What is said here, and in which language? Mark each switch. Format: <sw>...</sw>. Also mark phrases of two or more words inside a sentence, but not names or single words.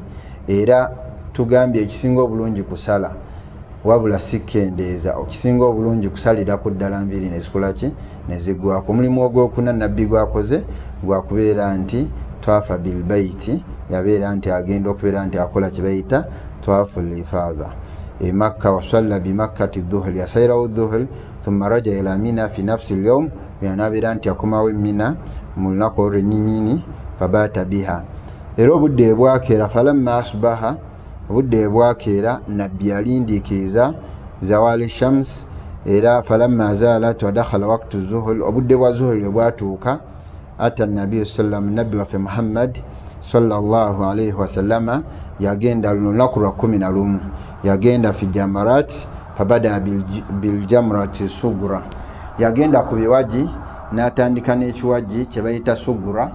<lg>Era tugambye ekisinga obulungi kusala wabula sikendeeza, okisinga obulungi kusalirako ddala nviiri nezikola ki nezigwako. Omulimu ogwokuna nabbi gwakoze gwakubeera nti</lg> <ar>طاف بالبيت,</ar> <lg>yabeera nti agenda okubeera nti akola kye bayita</lg> <ar>طواف الإفاضة</ar> <lg>e Makka.</lg> <ar>وصلى بمكة الظهر,</ar> <lg>yasalirawo dhuhri,</lg> <ar>ثم رجع إلى منى في نفس اليوم,</ar> <lg>yanabeera nti akomawo Mina mu lunaku olwennyini,</lg> <ar>فبات بها.</ar> <lg>Era obudde bwakeera,</lg> <ar>فلما أصبح,</ar> <lg>obudde bwakeera nabbi yalindiikiriza</lg> <ar>زوال الشمس.</ar> <lg>Era</lg> <ar>فلما زالت ودخل وقت الظهر,</ar> <lg>obudde bwa zuhri bwatuuka, ata nabbi sallam, nabbi waffe Muhammad</lg> <ar>صلى الله عليه وسلم</ar> <lg>yagenda lunaku lwa 11, yagenda</lg> <ar>في الجمرات, فبدأ بالجمرة الصغرى,</ar> <lg>yagenda ku biwaji n'atandika n'ekiwaji kye bayita sugura.</lg>